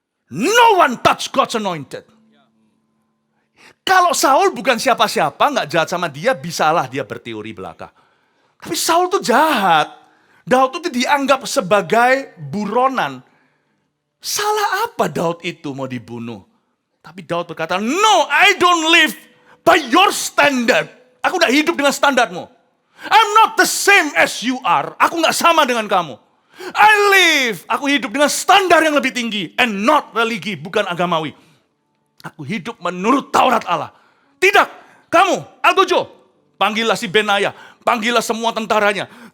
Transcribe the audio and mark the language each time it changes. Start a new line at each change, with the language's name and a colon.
English: No one touch God's anointed.
Indonesian: Kalau Saul bukan siapa-siapa, gak jahat sama dia, bisalah dia berteori belaka. Tapi Saul tuh jahat. Daud tuh dianggap sebagai buronan. Salah apa Daud itu mau dibunuh? Tapi Daud berkata,
English: no, I don't live by your standard.
Indonesian: Aku gak hidup dengan standarmu.
English: I'm not the same as you are.
Indonesian: Aku gak sama dengan kamu.
English: I live,
Indonesian: aku hidup dengan standar yang lebih tinggi.
English: And not religi,
Indonesian: bukan agamawi. Aku hidup menurut Taurat Allah. Tidak, kamu, Algojo, panggillah si Benaya, panggillah semua tentaranya.